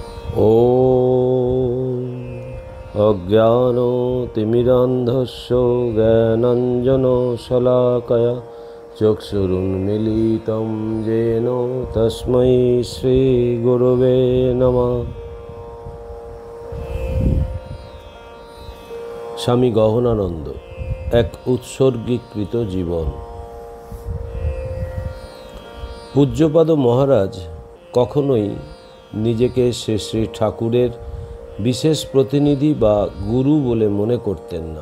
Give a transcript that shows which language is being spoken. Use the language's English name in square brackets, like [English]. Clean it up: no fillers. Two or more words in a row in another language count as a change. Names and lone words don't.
[Sanskrit] ॐ अज्ञानतिमिरान्धस्य ज्ञानाञ्जनशलाकया चक्षुरुन्मीलितं येन तस्मै श्रीगुरवे नमः। [Bangla] স্বামী গহনানন্দ, এক উৎসর্গীকৃত জীবন। পূজ্যপাদ মহারাজ কখনোই নিজেকে শ্রী শ্রী ঠাকুরের বিশেষ প্রতিনিধি বা গুরু বলে মনে করতেন না।